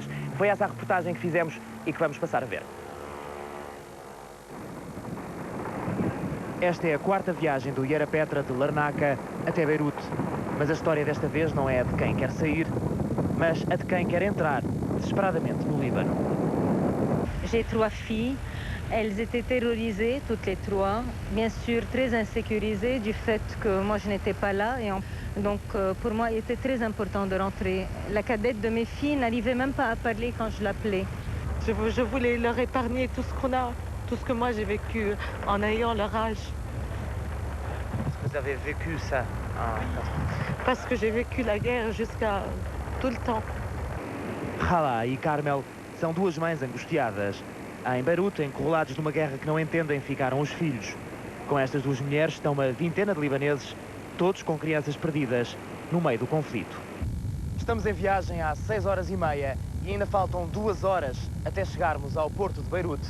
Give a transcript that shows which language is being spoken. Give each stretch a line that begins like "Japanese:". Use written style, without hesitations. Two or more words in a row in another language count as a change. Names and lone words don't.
Portuguese: Foi essa a reportagem que fizemos e que vamos passar a ver. Esta é a 4ª viagem do Yara Petra de Larnaca até Beirute. Mas a história desta vez não é a de quem quer sair, mas a de quem quer entrar desesperadamente no Líbano.
French: J'ai 3 filles. Elles étaient terrorisées, toutes les 3, bien sûr très insécurisées du fait que moi je n'étais pas là. Donc pour moi, il était très important de rentrer. La cadette de mes filles n'arrivait même pas à parler quand je l'appelais. Je voulais leur épargner tout ce qu'on a, tout ce que moi j'ai vécu en ayant leur âge. Vous avez vécu ça Parce que j'ai vécu la guerre jusqu'à tout le temps.
Portuguese: Hala e Carmel são 2 mães angustiadas. Em Beirute, encurralados numa guerra que não entendem, ficaram os filhos. Com estas 2 mulheres estão uma vintena de libaneses, todos com crianças perdidas no meio do conflito. Estamos em viagem há 6h30 e ainda faltam 2 horas até chegarmos ao porto de Beirute.